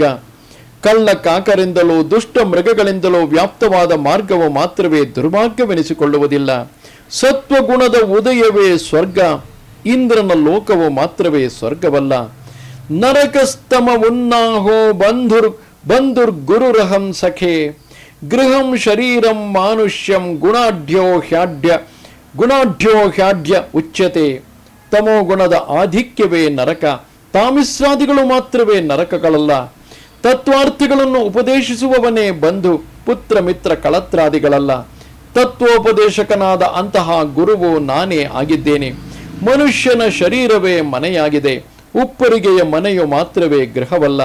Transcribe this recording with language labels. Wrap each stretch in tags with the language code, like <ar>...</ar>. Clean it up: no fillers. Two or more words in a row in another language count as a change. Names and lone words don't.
<kn>ಕಳ್ಳ ಕಾಕರಿಂದಲೂ ದುಷ್ಟ ಮೃಗಗಳಿಂದಲೂ ವ್ಯಾಪ್ತವಾದ ಮಾರ್ಗವು ಮಾತ್ರವೇ ದುರ್ಮಾರ್ಗವೆನಿಸಿಕೊಳ್ಳುವುದಿಲ್ಲ. ಸತ್ವಗುಣದ ಉದಯವೇ ಸ್ವರ್ಗ. ಇಂದ್ರನ ಲೋಕವು ಮಾತ್ರವೇ ಸ್ವರ್ಗವಲ್ಲ.</kn> <sa>ನರಕಸ್ತಮ ಉನ್ನಾಹೋ ಬಂಧುರ್ಗುರುರಹಂ ಸಖೇ ಗೃಹಂ ಶರೀರಂ ಮಾನುಷ್ಯಂ ಗುಣಾಢ್ಯೋ ಹ್ಯಾಢ್ಯ ಉಚ್ಯತೆ.</sa> <kn>ತಮೋಗುಣದ ಆಧಿಕ್ಯವೇ ನರಕ. ತಾಮಿಸ್ರಾದಿಗಳು ಮಾತ್ರವೇ ನರಕಗಳಲ್ಲ. ತತ್ವಾರ್ಥಿಗಳನ್ನು ಉಪದೇಶಿಸುವವನೇ ಬಂಧು, ಪುತ್ರ ಮಿತ್ರ ಕಳತ್ರಾದಿಗಳಲ್ಲ. ತತ್ವೋಪದೇಶಕನಾದ ಅಂತಹ ಗುರುವು ನಾನೇ ಆಗಿದ್ದೇನೆ. ಮನುಷ್ಯನ ಶರೀರವೇ ಮನೆಯಾಗಿದೆ. ಉಪ್ಪರಿಗೆಯ ಮನೆಯು ಮಾತ್ರವೇ ಗೃಹವಲ್ಲ.</kn>